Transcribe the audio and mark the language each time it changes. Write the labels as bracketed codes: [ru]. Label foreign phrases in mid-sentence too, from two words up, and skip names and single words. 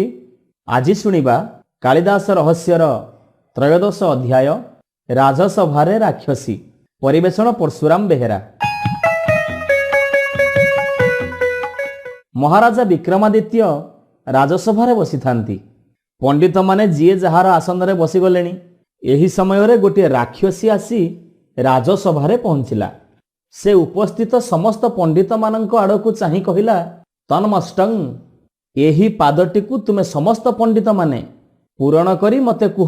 [or] ଆଜି ଶୁଣିବା କାଳିଦାସ ରହସ୍ୟର ତ୍ରୟୋଦଶ ଅଧ୍ୟାୟ ରାଜସଭାରେ ରାକ୍ଷସୀ। ପରିବେଷଣ ପରଶୁରାମ ବେହେରା। ମହାରାଜା ବିକ୍ରମାଦିତ୍ୟ ରାଜସଭାରେ ବସି ଥାଆନ୍ତି। ପଣ୍ଡିତ ମାନେ ଯିଏ ଯାହାର ଆସନରେ ବସି ଗଲେଣି। ଏହି ସମୟରେ ଗୋଟେ ରାକ୍ଷସୀ ଆସି ରାଜସଭାରେ ପହଞ୍ଚିଲା। ସେ ଉପସ୍ଥିତ ସମସ୍ତ ପଣ୍ଡିତ ମାନଙ୍କ ଆଡ଼କୁ ଚାହିଁ କହିଲା, ତନ୍ମଷ୍ଟଂ, ଏହି ପାଦଟିକୁ ତୁମେ ସମସ୍ତ ପଣ୍ଡିତ ମାନେ ପୂରଣ କରି ମତେ କୁହ।